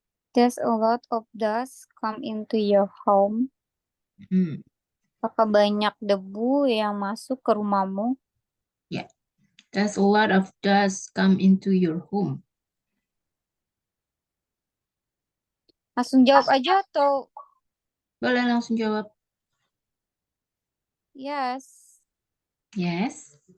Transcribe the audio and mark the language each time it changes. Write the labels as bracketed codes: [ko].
[en] There's a lot of dust come into your home. Mm. [id] Apakah banyak debu yang masuk ke rumahmu? Yeah. [en] There's a lot of dust come into your home. [id] Langsung jawab aja atau Boleh langsung jawab. [en] yes. Yes.